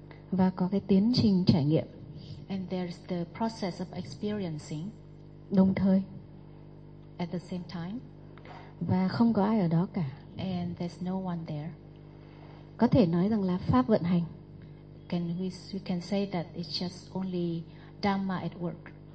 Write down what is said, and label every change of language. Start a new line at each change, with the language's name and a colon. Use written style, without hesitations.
Vietnamese: Và có cái tiến trình trải nghiệm.
English: And there's the process of experiencing.
Vietnamese: Đồng thời.
English: at the same time.
Vietnamese: Và không có ai ở đó cả.
English: And there's no one there.
Vietnamese: Có thể nói rằng là pháp vận hành.
English: We can say that it's just only Dhamma at work.